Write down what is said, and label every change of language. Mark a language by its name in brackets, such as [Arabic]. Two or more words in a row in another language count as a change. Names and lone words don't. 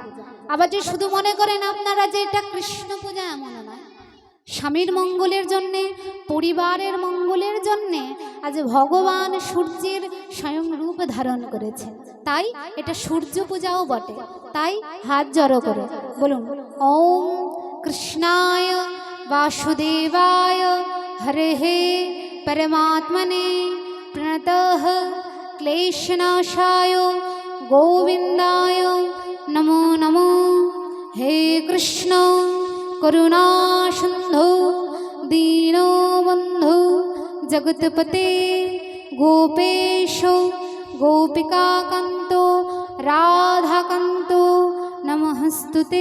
[Bangla] আবার যে শুধু মনে করেন আপনারা যে এটা কৃষ্ণ পূজা, এমন নয়। স্বামীর মঙ্গলের জন্যে, পরিবারের মঙ্গলের জন্যে আজ ভগবান সূর্যের স্বয়ং রূপ ধারণ করেছে, তাই এটা সূর্য পূজাও বটে। তাই হাত জড়ো করে বলুন, [Sanskrit] ওম কৃষ্ণায় বাসুদেবায় হরে হে परमात्मने प्रणतः क्लेशनाशाय गोविंदाय नमो नमो। हे कृष्ण करुणा सिन्धु दीनो बन्धु जगत्पते गोपेशो गोपिकाकान्तो राधाकान्तो नमस्तुते।